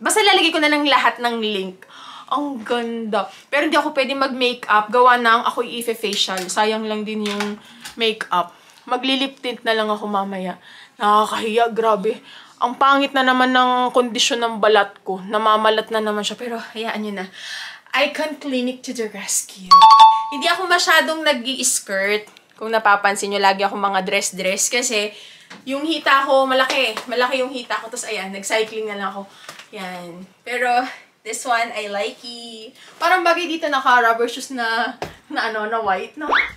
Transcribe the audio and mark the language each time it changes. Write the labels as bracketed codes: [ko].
[tl] Basta lalagay ko na lang lahat ng link. Ang ganda. Pero hindi ako pwede mag-makeup. Gawa ng ako i-facial. Sayang lang din yung makeup. Magli-lip tint na lang ako mamaya. Nakakahiya, grabe. Ang pangit na naman ng kondisyon ng balat ko. Namamalat na naman siya. Pero hayaan nyo na. [en] Icon Clinic to the rescue. [tl] Hindi ako masyadong nag-i-skirt. Kung napapansin nyo, lagi ako mga dress-dress. Kasi yung hita ko, malaki. Malaki yung hita ko. Tapos ayan, nag-cycling na lang ako. Yan. Pero [en] this one, I like it. [tl] Parang bagay dito naka-rubber shoes na white, no?